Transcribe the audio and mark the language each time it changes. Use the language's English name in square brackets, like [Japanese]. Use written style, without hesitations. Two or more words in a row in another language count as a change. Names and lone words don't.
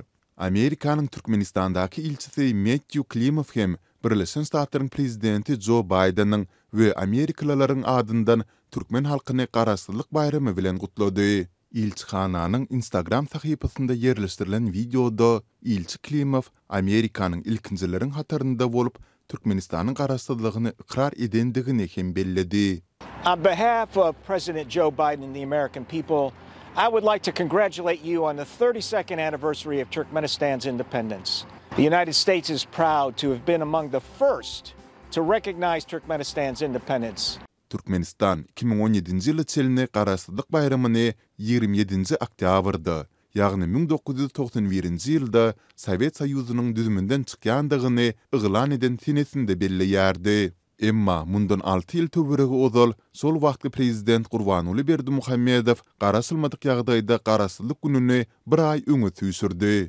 [Turkmen] Amerikanyň Türkmenistandaky ilçisi Matthew Klimov hem Birleşen Ştatlaryň prezidenti Joe Bidenyň we Amerikalylaryň adyndan türkmen halkyny Garaşsyzlyk bayramy bilen gutlady. İlçixananyň Instagram sahypasynda ýerleşdirilen videoda ilçi Klimov Amerikanyň ilkinjileriň hatarynda bolup Türkmenistanyň Garaşsyzlygyny ikrar edendigini hem belledi. [English] On behalf of President Joe Biden and the American people, I would like to congratulate you on the 32nd anniversary of Turkmenistan's independence. The United States is proud to have been among the first to recognize Turkmenistan's independence. [Turkmen] Türkmenistan 2017-nji ýyly çelini Garaşsyzlyk bayramyny 27-nji oktýabrda, ýagny 1991-nji ýylda Sowet Soýuzynyň düzümünden çykýandygyny yglan eden senesinde belleýärdi. Emma mundan 6 ýyl töweregi ozal sol wagtly prezident Gurbanuly Berdimuhammedow garasylmadyk ýagdaýda garasyllyk gününi bir ay öňe süýsürdi.